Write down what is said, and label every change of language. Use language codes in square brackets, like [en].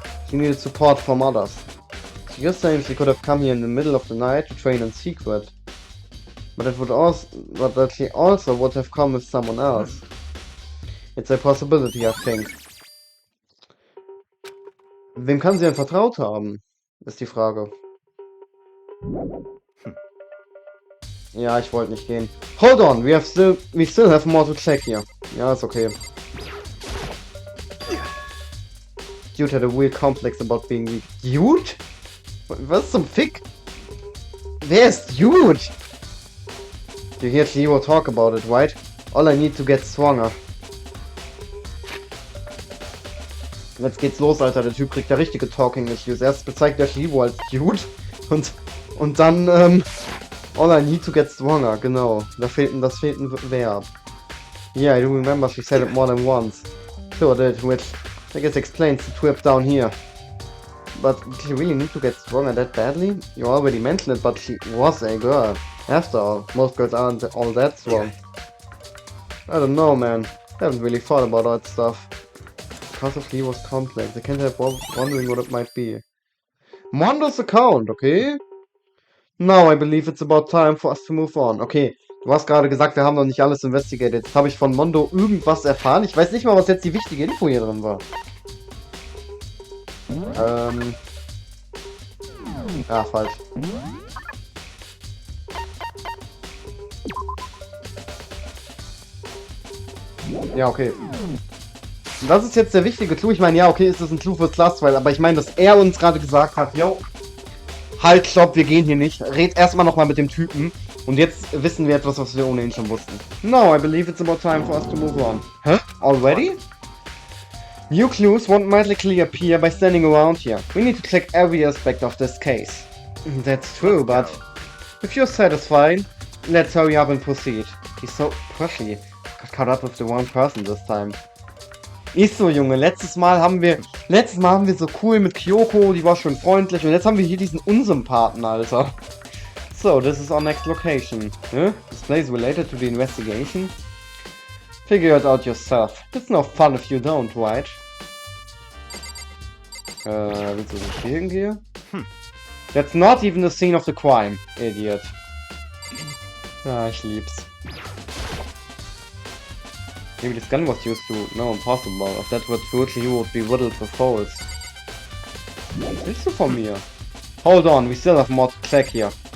[en] She needed support from others. So you're saying she could have come here in the middle of the night to train in secret. But that she also would have come with someone else. It's a possibility, I think. [de] Wem kann sie denn vertraut haben? Ist die Frage. Ja, ich wollte nicht gehen. [en] Hold on, we still have more to check here. [de] Ja, ist okay. [en] Dude had a weird complex about being weak. Dude? [de] Was zum Fick? Wer ist Dude? [en] You hear Chihiro talk about it, right? All I need to get stronger. [de] Jetzt geht's los, Alter. Der Typ kriegt ja richtige Talking Issues. Erst bezeigt der Chihiro als Dude und dann, [en] all I need to get stronger, [de] genau. Das fehlt ein Verb. [en] Yeah, I do remember she said it more than once. Sure did, which I guess explains the trip down here. But did she really need to get stronger that badly? You already mentioned it, but she was a girl. After all, most girls aren't all that strong. I don't know, man. I haven't really thought about that stuff. Because of Chihiro's complex, I can't help wondering what it might be. Mondo's account, okay? Now I believe it's about time for us to move on. [de] Okay, du hast gerade gesagt, wir haben noch nicht alles investigated. Jetzt habe ich von Mondo irgendwas erfahren. Ich weiß nicht mal, was jetzt die wichtige Info hier drin war. Falsch. Ja, okay. Das ist jetzt der wichtige Clou. Ich meine, ja, okay, ist das ein Clou fürs Last Trial, aber ich meine, dass er uns gerade gesagt hat, yo, halt, stopp, wir gehen hier nicht. Red erstmal nochmal mit dem Typen. Und jetzt wissen wir etwas, was wir ohnehin schon wussten. [en] No, I believe it's about time for us to move on. Huh? Already? New clues won't magically appear by standing around here. We need to check every aspect of this case. That's true, but if you're satisfied, let's hurry up and proceed. He's so pushy. Got caught up with the wrong person this time. [de] Ist so, Junge. Letztes Mal haben wir so cool mit Kyoko, die war schon freundlich. Und jetzt haben wir hier diesen Unsympathen, Alter. [en] So, this is our next location. Huh? This place is related to the investigation? Figure it out yourself. It's no fun if you don't, right? [de] Willst du nicht hier hingehen? [en] That's not even the scene of the crime, idiot. [de] Ah, ich lieb's. [en] Maybe this gun was used to... No, impossible. If that were true, he would be riddled with holes. [de] Was willst du von mir? [en] Hold on, we still have more to check here.